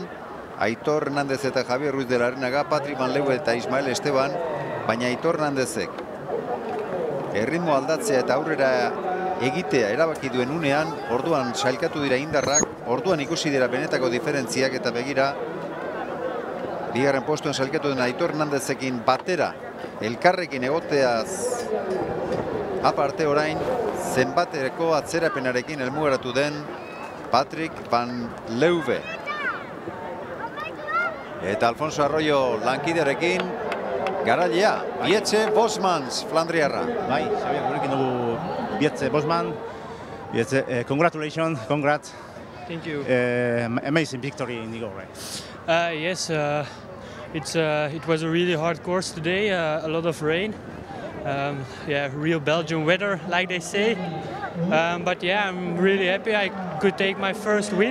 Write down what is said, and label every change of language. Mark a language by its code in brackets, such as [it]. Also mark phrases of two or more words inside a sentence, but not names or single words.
[eu] Aitor Hernandez eta Javier Ruiz de Larrinaga, Patrick Van Leeuwen eta Ismael Esteban, baina Aitor Hernandezek erritmo aldatzea eta aurrera egitea erabaki duen unean, orduan sailkatu dira indarrak, orduan ikusi dira benetako diferentziak, eta begira bigarren postuen sailkatu den Aitor Hernandezekin batera elkarrekin egoteaz aparte orain zenbateko atzerapenarekin helmugaratu den Patrick Van Leeuwen. Eta Alfonso Arroyo lankiderekin garailea, Bietze Bosmans, Flandriarra. Bai, Xavier, gurekin dugu Bietze Bosman. Bietze, [en] congratulations, congrats. Thank you. Amazing victory in Igor, right? Yes, it was a really hard course today, a lot of rain. Yeah, real Belgian weather, like they say. But yeah, I'm really happy I could take my first win.